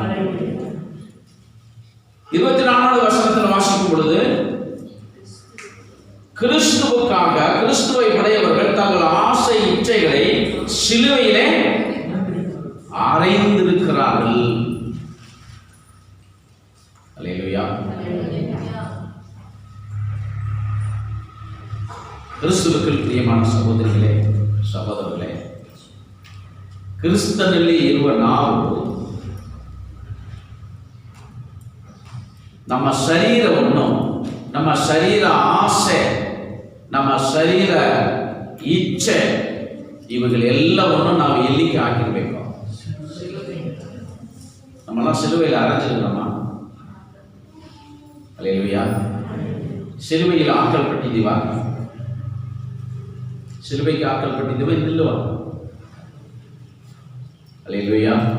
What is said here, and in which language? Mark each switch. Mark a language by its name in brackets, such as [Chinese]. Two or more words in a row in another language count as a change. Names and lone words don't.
[Tamil] 24வது வசனத்தில் வாசிக்கும் பொழுது கிறிஸ்துவுக்காக கிறிஸ்துவை உடையவர்கள் தங்கள் ஆசை இச்சைகளை சிலுவையிலே அறைந்திருக்கிறார்கள். அல்லேலூயா. கிறிஸ்துவுக்குள் பிரியமான சகோதரிகளே, சகோதரர்களே, [Kannada] ಕ್ರಿಸ್ತನಲ್ಲಿ ಇರುವ ನಾವು ನಮ್ಮ ಶರೀರವನ್ನು, ನಮ್ಮ ಶರೀರ ಆಸೆ, ನಮ್ಮ ಶರೀರ ಇಚ್ಛೆ ಇವುಗಳೆಲ್ಲವನ್ನು ನಾವು ಎಲ್ಲಿಗೆ ಹಾಕಿರಬೇಕು? [Tamil] நம்மளாம் சிலுவையில் அரைஞ்சிருக்கிறோமா? அல்லேலூயா. சிலுவையில் ஆக்கல் பಟ್ಟಿದ್ದೀವಾ? சிலுவைக்கு ஆக்கல் பಟ್ಟಿದ್ದೀವಾ இல்லவா? அல்லேலூயா.